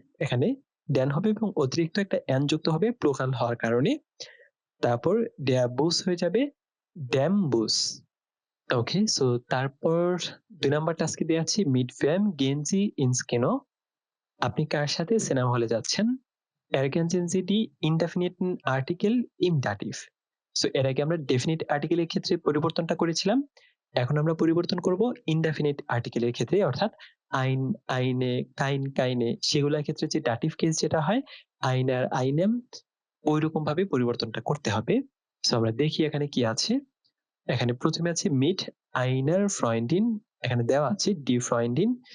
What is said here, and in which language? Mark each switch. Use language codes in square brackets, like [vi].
[bn] এখানে ড্যান হবে এবং অতিরিক্ত একটা এন যুক্ত হবে প্লুরাল হওয়ার কারণে। তারপর ড্যা বুস হয়ে যাবে ড্যাম বুস। ওকে, সো তারপর 2 নাম্বার টাস্কে দেওয়া আছে [de] মিট ভ্যাম গেঞ্জি ইনস্কেনো। [bn] আপনি কার সাথে সিনেমা হলে যাচ্ছেন? [de] Ergänzen Sie die indefiniten Artikel im Dativ. [bn] So এর আগে আমরা ডেফিনিট আর্টিকেলের ক্ষেত্রে পরিবর্তনটা করেছিলাম, এখন আমরা পরিবর্তন করব ইনডেফিনিট আর্টিকেলের ক্ষেত্রে, অর্থাৎ আইন, আইনে, কাইন, কাইনে সেগুলোর ক্ষেত্রে যে ডাটিভ কেস যেটা হয় আইনার, আইনেম, ওই রকম ভাবে পরিবর্তনটা করতে হবে। সো আমরা দেখি এখানে কি আছে। এখানে প্রথমে আছে [de] মিট আইনার ফ্রয়েন্ডিন, [bn] এখানে দেওয়া আছে ডি ফ্রয়েন্ডিন।